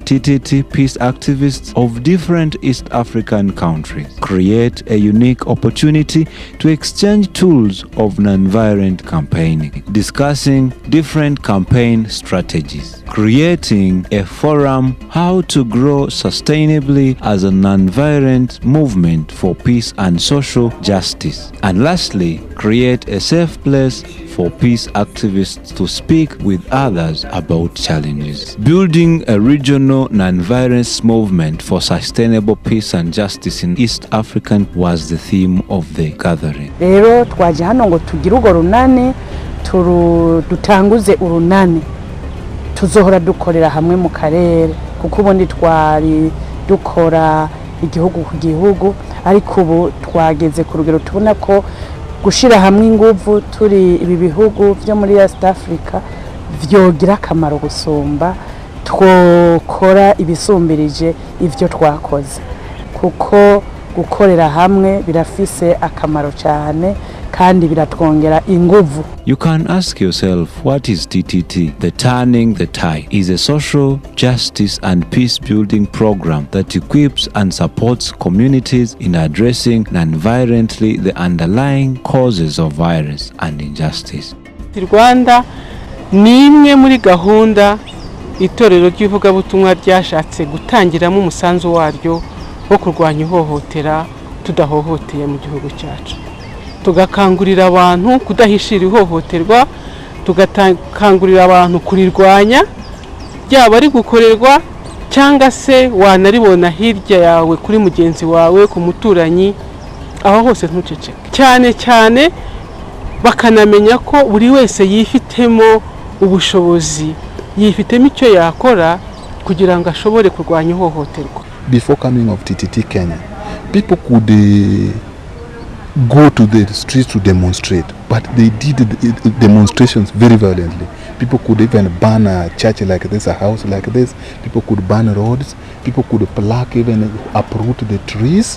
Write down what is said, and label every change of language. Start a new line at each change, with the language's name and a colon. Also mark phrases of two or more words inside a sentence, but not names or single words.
English: TTT peace activists of different East African countries, create a unique opportunity to exchange tools of nonviolent campaigning, discussing different campaign strategies, creating a forum how to grow sustainably as a nonviolent movement for peace and social justice, and lastly, create a safe place for peace activists to speak with others about challenges. Building a regional nonviolence movement for sustainable peace and justice in East Africa was the theme of the gathering.
Rundi: Rero twaje hano ngo tugire urwo runani dutanguze urunani tuzohora dukorera hamwe mu karere, kuko ubundi twari dukora igihugu ku gihugu, ariko ubu twageze ku rugero tubona ko gushira hamwe inguvu turi ibi bihugu byo muri East Africa vyogira akamaro gusumba twokora ibisumbirije ivyo twakoze, kuko gukorera hamwe birafise akamaro cyane kandi biratwongera inguvu.
English: You can ask yourself, what is TTT? The Turning the Tide is a social justice and peace building program that equips and supports communities in addressing non-violently the underlying causes of violence and injustice.
Kinyarwanda: Rwanda ni imwe muri gahunda itorero ry'ivugabutumwa ryashatse gutangiramo umusanzu waryo wo kurwanya ihohotera tudahohoteye mu gihugu cyacu. Tugakangurira abantu kudahishira ihohoterwa, tugakangurira abantu kurirwanya, ryaba ari gukorerwa cyangwa se wanaribona hirya yawe kuri mugenzi wawe, ku muturanyi, aho hose ntuceceke. Cyane cyane bakanamenya ko buri wese yifitemo ubushobozi, yifitemo icyo yakora kugira ngo ashobore kurwanya ihohoterwa.
English: Before coming of TTT Kenya, people could go to the streets to demonstrate, but they did demonstrations very violently. People could even burn a church like this, a house like this. People could burn roads. People could pluck, even uproot the trees.